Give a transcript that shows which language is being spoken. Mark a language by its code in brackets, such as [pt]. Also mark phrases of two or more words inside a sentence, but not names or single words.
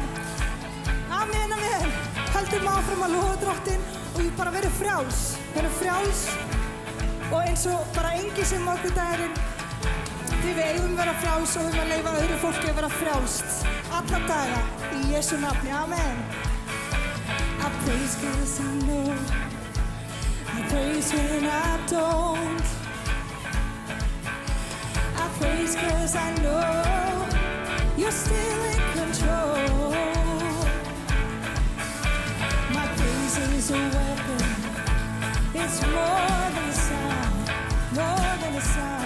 [is] Amen, amen. Höldum áfram að lofa Drottinn og við bara verum frjáls. Verum frjáls og eins og bara engi sem okkur dagurinn því við eigum vera frjáls og við að leyfa öðru fólki að vera frjálst. Alla daga í Jesu nafni, amen. [en] I praise 'cause I know, I praise when I don't, I praise 'cause I know you're still in control. My praise is a weapon, it's more than a sound, more than a sound.